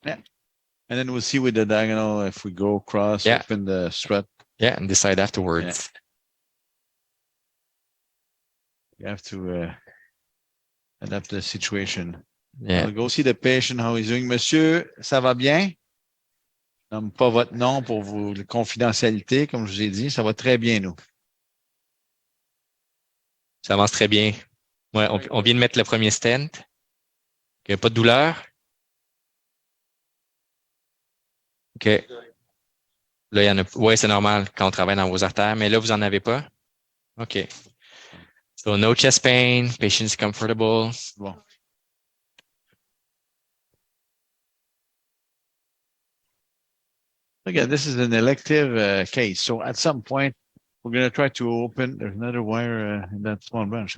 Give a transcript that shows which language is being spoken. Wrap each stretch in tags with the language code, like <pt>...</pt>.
<en>Yeah. And then we'll see with the diagonal if we go across, open the strut. Yeah, and decide afterwards. You have to adapt the situation. Yeah. I'll go see the patient, how he's doing.</en> <fr>Monsieur, ça va bien? Je nomme pas votre nom pour vous, la confidentialité, comme je vous ai dit. Ça va très bien, nous. Ça avance très bien. Ouais, on vient de mettre le premier stent. Il n'y a pas de douleur. OK. Là, il y en a. Ouais, c'est normal quand on travaille dans vos artères, mais là, vous n'en avez pas? OK.</fr> <en>So, no chest pain, patient's comfortable.</en> <fr>Bon.</fr> <en>Again, this is an elective case. So at some point, we're going to try to open. There's another wire in that small branch.</en>